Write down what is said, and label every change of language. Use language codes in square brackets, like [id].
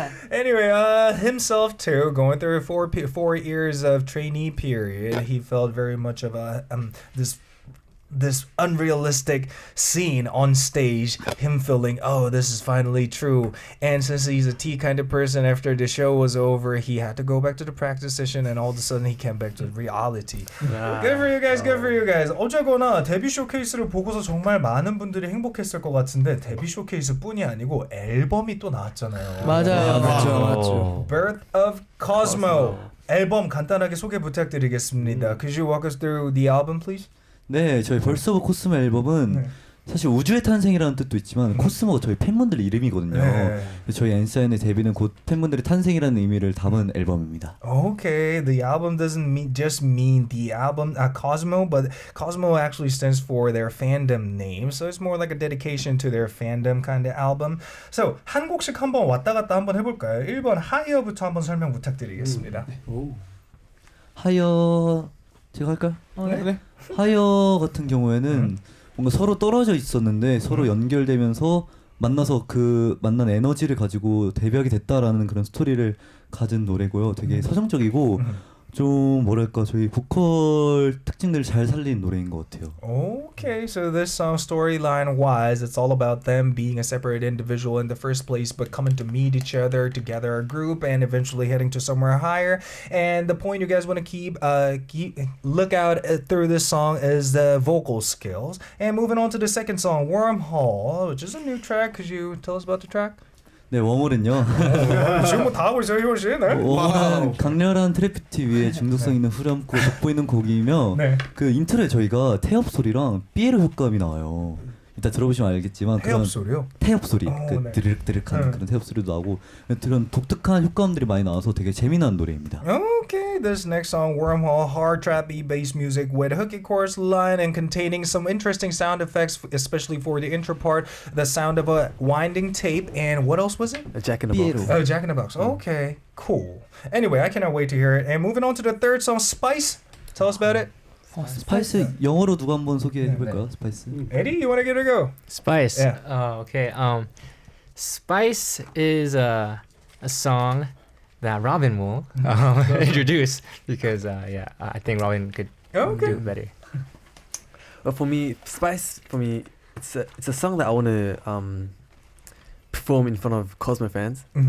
[en] Anyway, himself too, going through 4 years of trainee period, he felt very much of a this unrealistic scene on stage, him feeling, oh, this is finally true. And since he's a T kind of person, after the show was over, he had to go back to the practice session, and all of a sudden he came back to reality. Good for you guys, good for you guys. [ko] 어쨌거나 데뷔 쇼케이스를 보고서 정말 많은 분들이 행복했을 것 같은데 데뷔 쇼케이스뿐이 아니고 앨범이 또 나왔잖아요. 맞죠. [en] Birth of COSMO. [ko] 앨범 간단하게 소개 부탁드리겠습니다. [en] Could you walk us through the album, please? [ko] 네, 저희 벌써 오브 코스모 앨범은 사실 우주의 탄생이라는 뜻도 있지만 코스모가 저희 팬분들 이름이거든요. 저희 n.SSign의 데뷔는 곧 팬분들의 탄생이라는 의미를 담은 앨범입니다. [en] Okay, the album doesn't just mean the album COSMO, but COSMO actually stands for their fandom name, so it's more like a dedication to their fandom kind of album. [ko] So 한 곡씩 한번 왔다 갔다 한번 해볼까요? 1번 하이어부터 한번 설명 부탁드리겠습니다. 하이어 제가 할까요? 네. 하이어 같은 경우에는 뭔가 서로 떨어져 있었는데 서로 연결되면서 만나서 그 만난 에너지를 가지고 데뷔하게 됐다라는 그런 스토리를 가진 노래고요. 되게 서정적이고 좀 뭐랄까 저희 보컬 특징들을 잘 살린 노래인 것 같아요. [en] Okay, so this song storyline-wise, it's all about them being a separate individual in the first place, but coming to meet each other, to gather a group, and eventually heading to somewhere higher. And the point you guys want to keep look out through this song is the vocal skills. And moving on to the second song, Wormhole, which is a new track. Could you tell us about the track? [ko] 네, 웜홀은요. 지금 뭐 다 하고 있어요, 희원 씨. 네. 웜홀은 강렬한 트래피티 위에 중독성 있는 후렴구 돋보이는 곡이며 그 인트로에 저희가 태엽 소리랑 삐에르 효과음이 나와요. 이따 들어보시면 알겠지만 태엽 소리요? 태엽 소리, 그 드르륵드륵한 그런 태엽 소리도 나고 그런 독특한 효과음들이 많이 나와서 되게 재미난 노래입니다. [en] Okay, this next song, Wormhole, hard trap beat bass music with hooky chorus line and containing some interesting sound effects, especially for the intro part, the sound of a winding tape, and what else was it? A Jack in the Box. Oh, Jack in the Box. Okay, cool. Anyway, I cannot wait to hear it. And moving on to the third song, Spice. Tell us about it. [ko] 스파이스 영어로 누가 한번 소개해 볼까요? 스파이스. [en] Eddie, you want to give it a go? Spice. Yeah. Okay. Spice is a song that Robin will introduce because I think Robin could do better. Well, for me, Spice, it's a song that I want to perform in front of COSMO fans.